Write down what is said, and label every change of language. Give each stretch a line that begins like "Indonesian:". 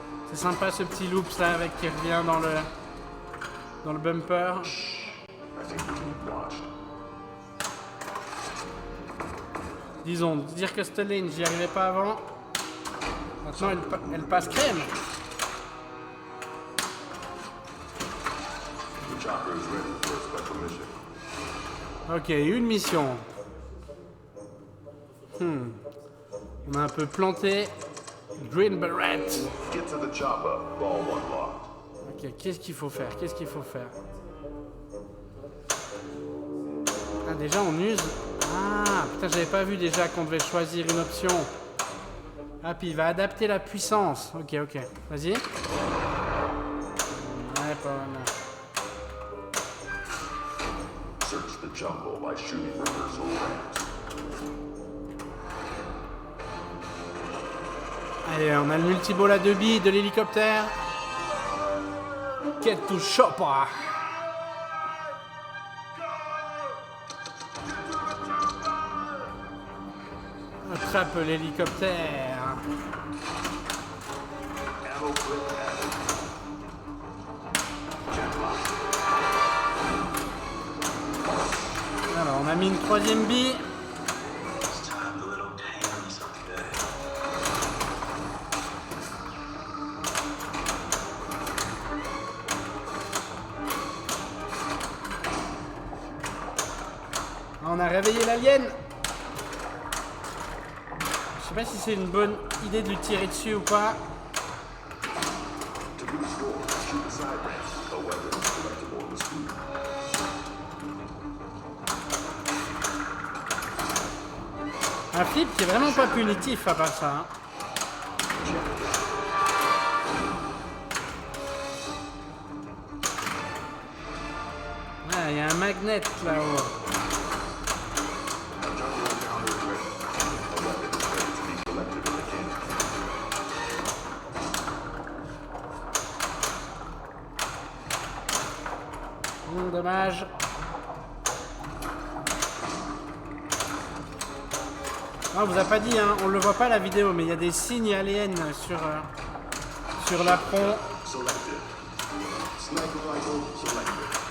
French: C'est sympa ce petit loops là avec qui revient dans le bumper.
English: I think we can watch.
French: Disons, dire que cette ligne, j'y arrivais pas avant. Maintenant, elle passe crème.
English: The chopper is ready for a special mission.
French: Ok, une mission. On a un peu planté. Green Beret.
English: Get to the chopper, ball one locked.
French: Ok, qu'est-ce qu'il faut faire? Ah, déjà, on use. Ah, putain, j'avais pas vu déjà qu'on devait choisir une option. Ah, puis il va adapter la puissance. Ok. Vas-y. Ouais, pas mal.
English: Search the jungle by shooting reversal ramps.
French: Allez, on a le multiball à 2 billes de l'hélicoptère.
English: Get to chopper.
French: Attrape l'hélicoptère. Alors, on a mis une 3e bille. On a réveillé l'alien. Je sais pas si c'est une bonne idée de lui tirer dessus ou pas.
English: To boost score, shoot the side ramps. A weapon is collectible in the screen.
French: Un flip qui est vraiment pas punitif à part ça. Hein. Ah, il y a un magnet là-haut. Dommage. On vous a pas dit, hein, on le voit pas la vidéo, mais il y a des signes aliens sur l'apron.
English: Selected. Sniper rifle selected.